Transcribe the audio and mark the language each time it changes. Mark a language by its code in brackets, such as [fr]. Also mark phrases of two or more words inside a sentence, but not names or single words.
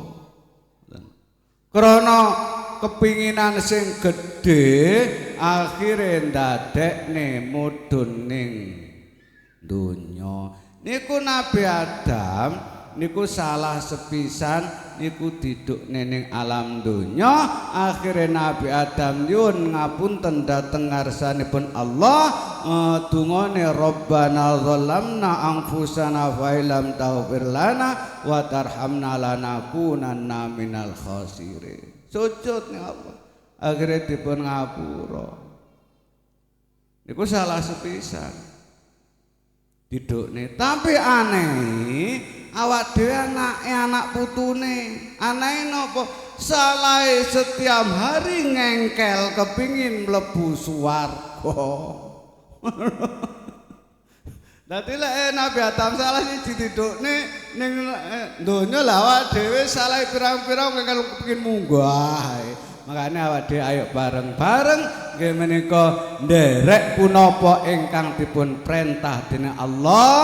[jv] Krana kepinginan sing gedhe akhire ndadekne mudhun ning donya. Niku Nabi Adam niku salah sepisan niku didukne ning alam donya. Akhire Nabi Adam nyuwun ngapunten dhateng ngarsanipun Allah, dungane [ar] ربنا ظلمنا أنفسنا وإن لم تغفر لنا وترحمنا لنكونن من الخاسرين. [jv] Sujud ning Allah. Akhire dipun ngapura. Niku salah sepisan. Didukne, tapi aneh awak dhewe anak putune. Aneh napa? Salahe [id] setiap hari [jv] ngengkel kepingin mlebu swarga. Dadi lek Nabi Adam salah siji didukne ning donya lah awak dhewe salahe pirang-pirang ngengkel kepingin munggah. Makane awak dhewe ayo bareng-bareng nggih menika nderek punapa ingkang dipun perintah dening Allah.